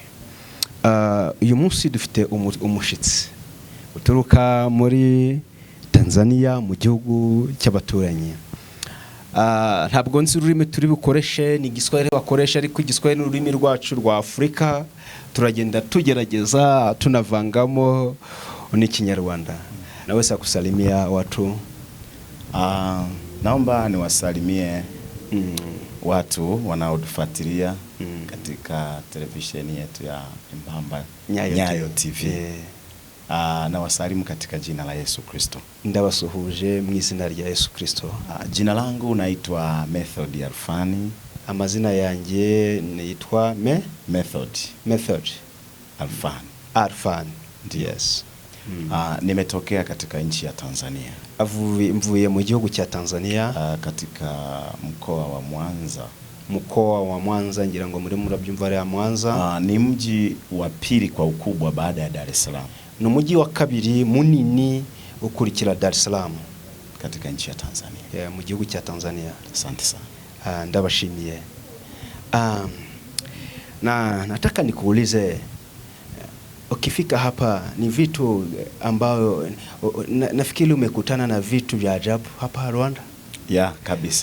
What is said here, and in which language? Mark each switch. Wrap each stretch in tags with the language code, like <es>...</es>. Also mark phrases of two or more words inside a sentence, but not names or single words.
<rw>Uyu munsi dufite umushitsi uturuka muri Tanzania mu gihugu cy'abaturanyi. Ntabwo nzi ururimi turi bukoreshe, ni Igiswahili bakoresha, ariko Igiswahili n'ururimi rwacu rwa Afrika turagenda tugerageza tunavangamo n'Ikinyarwanda.</rw> <sw>Naweza kusalimia watu. Naomba niwasalimie watu wanaotufuatilia katika televisheni yetu ya Nyayo TV. Na wasalimu katika jina la Yesu Kristo.</sw> <rw>Ndabasuhuje mu izina rya Yesu Kristo.</rw> <sw>Jina langu naitwa Method Alfani.</sw> <rw>Amazina yanjye naitwa Method Alfani.</rw> <en>Yes.</en> <sw>Nimetokea katika nchi ya Tanzania.</sw> <rw>Mvuye mu gihugu cya Tanzania,</rw> <sw>katika mkoa wa Mwanza. Mkoa wa Mwanza,</sw> <rw>ngira ngo muri murabyumva ya Mwanza.</rw> <sw>Ni mji wa pili kwa ukubwa baada ya Dar es Salaam.</sw> <rw>Ni mji wa kabiri munini ukurikira Dar es Salaam</rw> <sw>katika nchi ya Tanzania.</sw> <rw>Mu gihugu cya Tanzania.</rw> <sw>Asante sana.</sw> <rw>Ndabashimiye.</rw> <sw>Na nataka nikuulize, ukifika hapa ni vitu ambayo nafikiri umekutana na vitu vya ajabu hapa Rwanda? Kabisa.</sw>